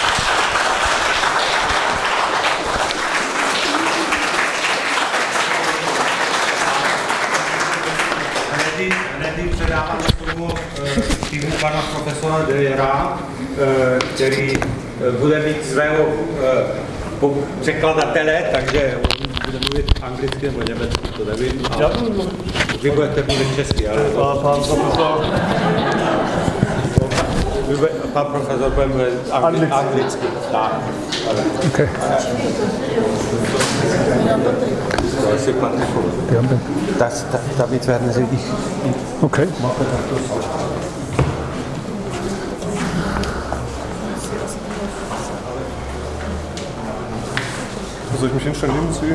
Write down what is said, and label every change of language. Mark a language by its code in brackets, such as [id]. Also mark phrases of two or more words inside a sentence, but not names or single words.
[cs] Hned předávám tomu týmu pana profesora Dreyera, který bude mít svého překladatele, takže on bude mluvit anglicky nebo německy, to nevím. A vy budete mluvit česky, ale... Pan profesor bude mluvit anglicky. Tak. [de] Okay. Damit werden Sie dich... Okay. Soll ich mich hinstellen, neben Sie?